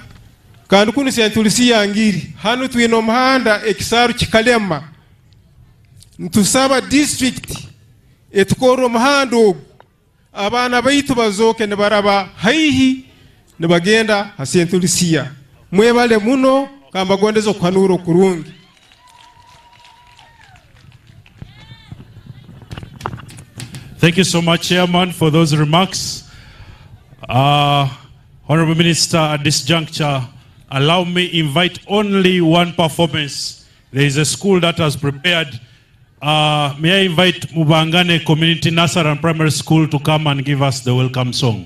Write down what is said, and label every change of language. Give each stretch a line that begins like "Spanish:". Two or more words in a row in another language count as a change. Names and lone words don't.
Tooro: kandi kuni sentulisiya ngiri hano tuyina omuhanda ekisaru kikalema ntusaba district etukora omuhanda ogu abana baitu bazoke nibaraba haihi nibagenda ha sentulisiya mwebale muno kamba gondezo kwanuro kurungi.
English: Thank you so much, Chairman, for those remarks. Honorable Minister, at this juncture, allow me invite only one performance. There is a school that has prepared. May I invite Mubangane Community Nursery and Primary School to come and give us the welcome song.